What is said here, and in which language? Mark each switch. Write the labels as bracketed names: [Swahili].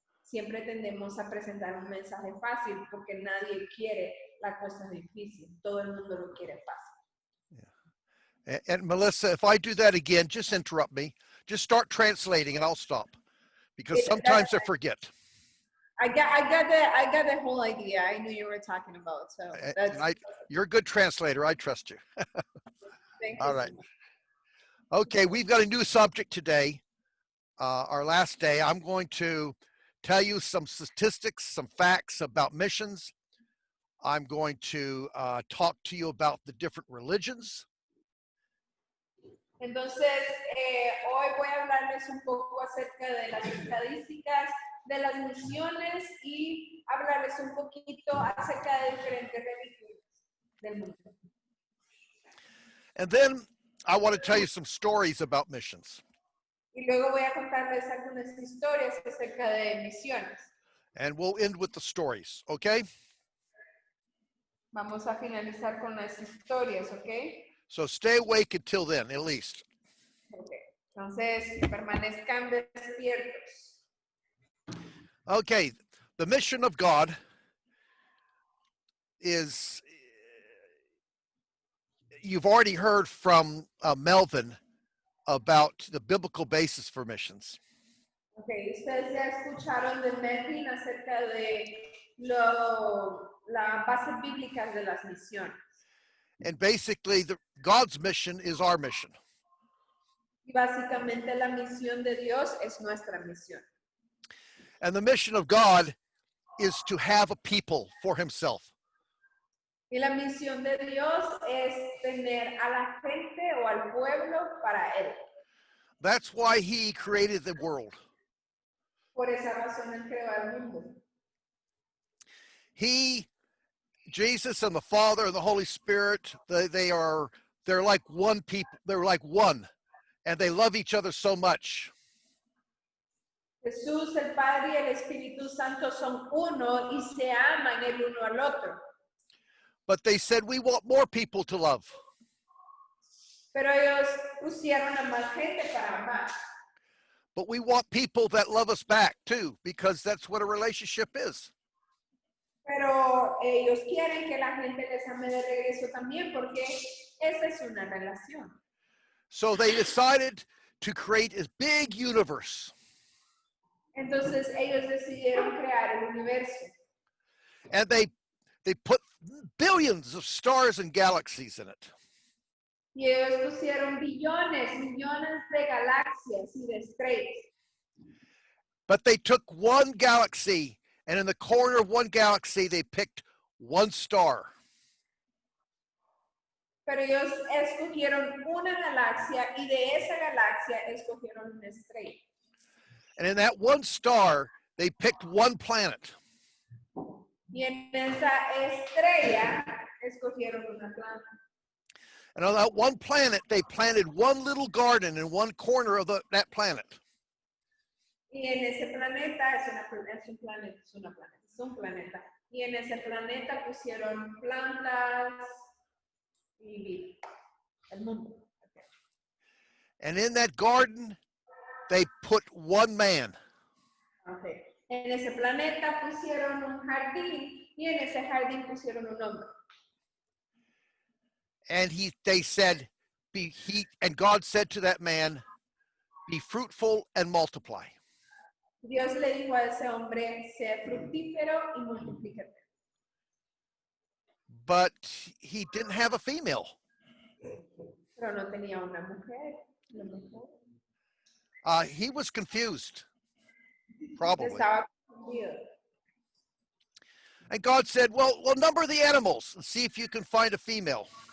[Spanish] Siempre tendemos a presentar un mensaje fácil porque nadie quiere la cosa difícil, todo el mundo lo quiere fácil. [English] Yeah. And Melissa, if I do that again, just interrupt me. Just start translating and I'll stop because sometimes I forget. I got the whole idea. I knew you were talking about. So you're a good translator. I trust you. Thank you. All right. Okay, we've got a new subject today. Our last day. I'm going to tell you some statistics, some facts about missions. I'm going to talk to you about the different religions. [Spanish] Entonces, hoy voy a hablarles un poco acerca de las estadísticas de las misiones y hablarles un poquito acerca de diferentes religiones del mundo. [English] And then I want to tell you some stories about missions. [Spanish] Y luego voy a contarles algunas historias acerca de misiones. [English] And we'll end with the stories, okay? [Spanish] Vamos a finalizar con las historias, ¿ok? [English] So stay awake until then, at least. Ok. [Spanish] Entonces, permanezcan despiertos. [English] Okay, the mission of God is, you've already heard from Melvin about the biblical basis for missions. [Spanish] Ok, ustedes ya escucharon de Melvin acerca de las bases bíblicas de las misiones. [English] And basically, God's mission is our mission. [Spanish] Y básicamente la misión de Dios es nuestra misión. [English] And the mission of God is to have a people for himself. [Spanish] Y la misión de Dios es tener a la gente o al pueblo para Él. [English] That's why he created the world. [Spanish] Por esa razón Él creó al mundo. [English] Jesus and the Father and the Holy Spirit, they're like one people. They're like one, and they love each other so much. [Spanish] Jesús, el Padre y el Espíritu Santo son uno y se aman el uno al otro. [English] But they said, we want more people to love. [Spanish] Pero ellos pusieron a más gente para amar. [English] But we want people that love us back too, because that's what a relationship is. [Spanish] Pero ellos quieren que la gente les ame de regreso también porque esa es una relación. [English] So they decided to create a big universe. [Spanish] Entonces ellos decidieron crear el universo. [English] And they put billions of stars and galaxies in it. [Spanish] Y ellos pusieron billones, millones de galaxias y de estrellas. [English] But they took one galaxy, and in the corner of one galaxy, they picked one star. [Spanish] Pero ellos escogieron una galaxia y de esa galaxia escogieron una estrella. [English] And in that one star, they picked one planet. [Spanish] Y en esa estrella escogieron una planta. [English] And on that one planet, they planted one little garden in one corner of that planet. [Spanish] Y en ese planeta, es un planeta. Y en ese planeta pusieron plantas y vida, el mundo. [English] And in that garden, they put one man. Okay. [Spanish] En ese planeta pusieron un jardín y en ese jardín pusieron un hombre. [English] And they said, and God said to that man, be fruitful and multiply. [Spanish] Dios le dijo a ese hombre, sé fructífero y multiplícate. [English] But he didn't have a female. [Spanish] Pero no tenía una mujer. [English] He was confused, probably. [Spanish] Estaba confundido. [English] And God said, well, number the animals and see if you can find a female.